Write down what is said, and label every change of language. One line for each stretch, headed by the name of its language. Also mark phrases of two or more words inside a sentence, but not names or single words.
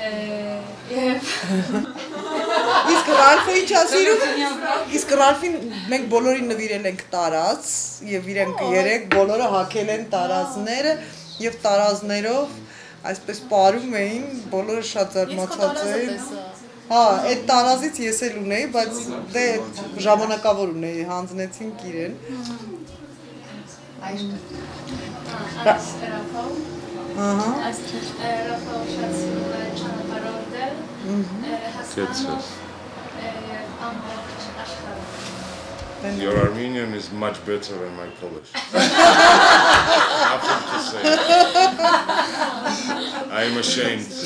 Armenian: Իսկ Ռալֆը ինչ ասիրում։ Իսկ Ռալֆին մենք բոլորին նվիրել ենք տարած եւ իրենք երեք բոլորը հագել են տարածները եւ տարազներով այսպես պարում էին, բոլորը շատ զարմացած էին։ Հա, այդ տարազից ես էլ ունեի, բայց դե ժամանակավոր ունեի, հանձնեցինք իրեն։ Ահա։
English: Your Armenian is much better than my Polish. Nothing to say. I am ashamed.